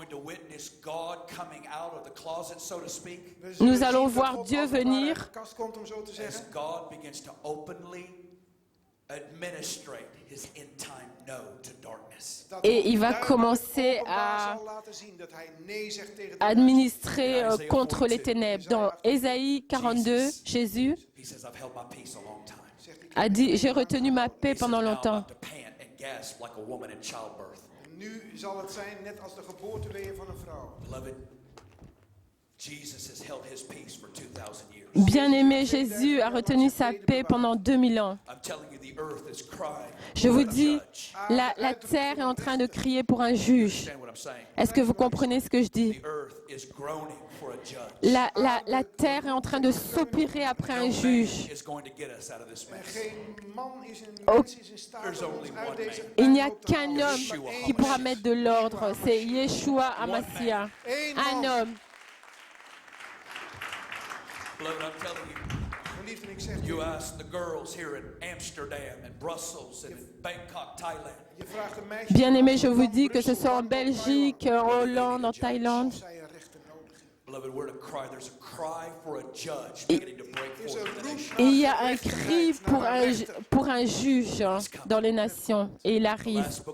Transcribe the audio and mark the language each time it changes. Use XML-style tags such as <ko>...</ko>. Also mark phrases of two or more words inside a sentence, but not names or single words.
<fr>Nous allons voir Dieu venir et il va commencer à administrer contre les ténèbres. Dans Ésaïe 42, Jésus a dit, j'ai retenu ma paix pendant longtemps.</fr> <nl>Nu zal het zijn net als de geboorteweeën van een vrouw.</nl> <fr>Bien-aimé, Jésus a retenu sa paix pendant 2000 ans. Je vous dis, la terre est en train de crier pour un juge. Est-ce que vous comprenez ce que je dis? La terre est en train de soupirer après un juge. Il n'y a qu'un homme qui pourra mettre de l'ordre. C'est Yeshua Hamashiach. Un homme.</fr> <en>You ask the girls here in Amsterdam and Brussels and in Bangkok, Thailand.</en> <fr>Bien-aimé, je vous dis que ce soit en Belgique, en Hollande, en Thaïlande. Il y a un cri pour un juge dans les nations et il arrive.</fr>